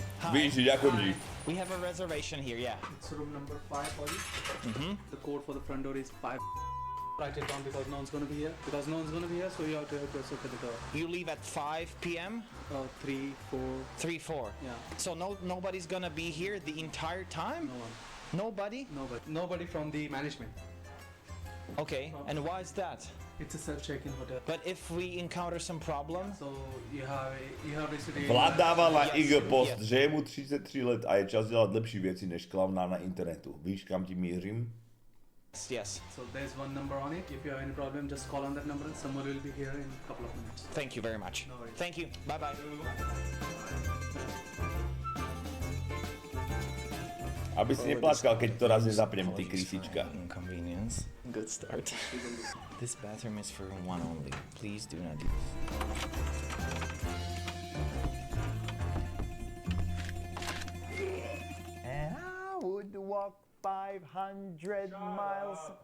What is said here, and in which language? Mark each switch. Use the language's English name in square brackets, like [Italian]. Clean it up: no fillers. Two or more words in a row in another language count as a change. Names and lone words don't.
[Slovak] Víš, ďakujem ti. [English] We have a reservation here, yeah. It's room number 5 for you. Mm-hmm. The code for the front door is 5. Write it down because no one's gonna be here. Because no one's gonna be here, so you have to open the door. You leave at 5 p.m.? 3, 4. 3, 4. Yeah. So nobody's gonna be here the entire time? No one. Nobody? Nobody from the management. Okay, and why is that? It's a self-check-in hotel. But if we encounter some problem? So you have yesterday. [Czech] Vlad dával na IG post, že je mu 33 let a je čas dělat lepší věci než klavná na internetu. Víš, kam ti mířím? [English] Yes. So there's one number on it. If you have any problem, just call on that number and someone will be here in a couple of minutes. Thank you very much. No worries. Thank you. Bye-bye. [Slovak] Aby si neplačkal, keď to raz nezapnem, ty krysička. [English] Inconvenience. Good start. This bathroom is for one only. Please do not use. And I would walk 500 miles.